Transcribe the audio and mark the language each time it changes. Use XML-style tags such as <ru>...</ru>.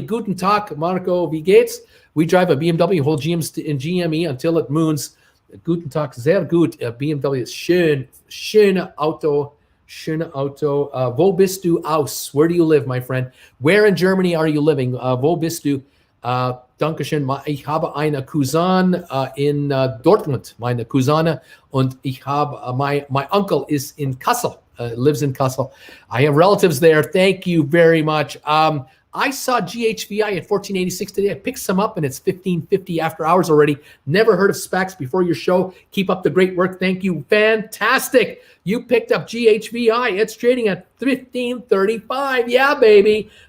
<de>Guten Tag, Marco. Wie geht's?</de> <en>We drive a BMW, hold GME until it moons.</en> <de>Guten Tag, sehr gut. BMW ist schön. Schöne Auto. Schöne Auto. Wo bist du aus?</de> <en>Where do you live, my friend? Where in Germany are you living?</en> <de>Wo bist du? Dankeschön. Ich habe eine Cousine in Dortmund, meine Cousine, und ich habe,</de> <en>my uncle is in Kassel, lives in Kassel. I have relatives there. Thank you very much. I saw GHVI at 1486 today. I picked some up and it's 1550 after hours already. Never heard of SPACs before your show. Keep up the great work. Thank you. Fantastic. You picked up GHVI. It's trading at 1535. Yeah, baby.</en>